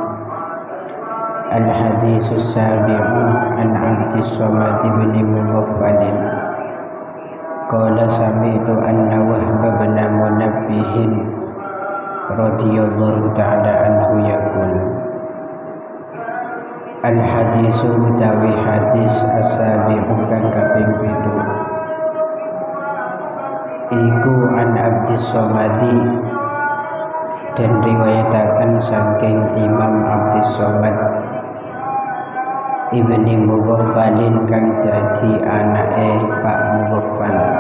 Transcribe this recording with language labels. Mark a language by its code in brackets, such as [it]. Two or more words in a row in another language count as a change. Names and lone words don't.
[ar] الحديث السابع عن عبد الصمد بن مغفل قال سمعت أن وهب بن منبه رضي الله تعالى عنه يقول الحديث [jv] utawi hadis [ar] as-sabi'u [jv] kang kaping 7 iku [ar] عن عبد الصمد [jv] dan riwayataken saking Imam Abdis Somad Ibni Mughaffalin kang dadi anake Pak Mughaffal.